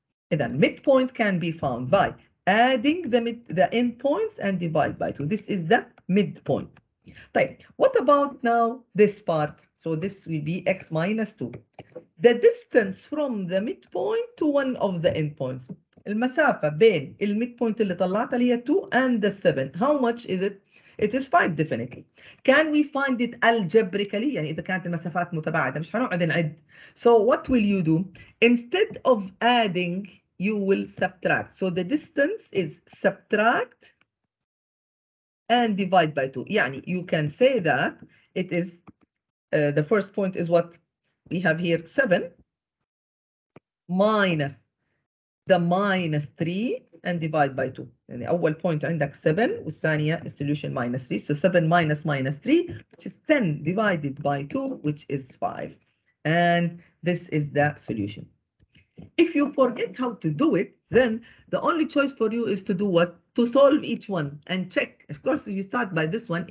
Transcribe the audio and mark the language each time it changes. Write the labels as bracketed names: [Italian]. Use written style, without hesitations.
[English] And the midpoint can be found by adding the endpoints and divide by 2. This is the midpoint. Right. What about now this part? So this will be x minus 2. The distance from the midpoint to one of the endpoints. [Arabic] المسافة بين الميدبوينت اللي طلعتها اللي هي 2 and the 7. [English] How much is it? It is 5 definitely. Can we find it algebraically? [Arabic] يعني إذا كانت المسافات متباعدة مش هنقعد نعد. [English] So what will you do? Instead of adding, you will subtract. So the distance is subtract and divide by 2. [Arabic] يعني [English] you can say that it is the first point is what we have here, 7 minus the -3 and divide by 2. [Arabic] يعني أول point عندك 7 والثانية solution -3. [English] So 7 minus -3, which is 10 divided by 2, which is 5. And this is the solution. If you forget how to do it, then the only choice for you is to do what? To solve each one and check. Of course, you start by this one.